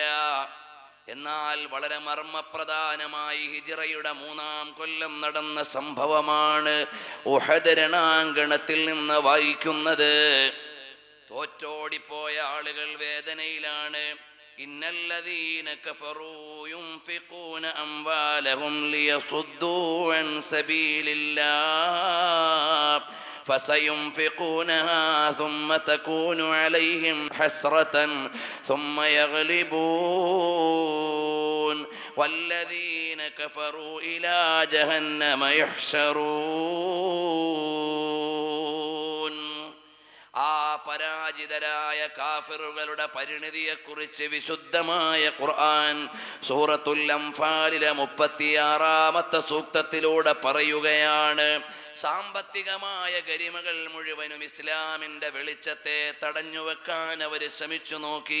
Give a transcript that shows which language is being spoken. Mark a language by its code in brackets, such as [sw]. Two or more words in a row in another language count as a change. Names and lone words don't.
[ml] എന്നാൽ വളരെ മർമ്മപ്രധാനമായി ഹിജ്റയുടെ 3-ാം കൊല്ലം നടന്ന സംഭവമാണ് ഉഹദ് രണാങ്കണത്തിൽ നിന്ന് വായിക്കുന്നത്. തോറ്റോടിപ്പോയ ആളുകൾ വേദനയിലാണ്. [ar] إن الذين كفروا ينفقون أموالهم ليصدوا عن سبيل الله فسينفقونها ثم تكون عليهم حسرة ثم يغلبون والذين كفروا إلى جهنم يحشرون. [ml] ആ പരാജിതരായ കാഫിറുകളുടെ പരിണിതിയെക്കുറിച്ച് വിശുദ്ധമായ ഖുർആൻ സൂറത്തുൽ അംഫാലിലെ 36-ാമത്തെ സൂക്തത്തിലൂടെ പറയുകയാണ്. സാമ്പത്തികമായ ഗരിമകൾ മുഴുവനും ഇസ്ലാമിൻ്റെ വെളിച്ചത്തെ തടഞ്ഞുവെക്കാൻ അവർ ശ്രമിച്ചു നോക്കി.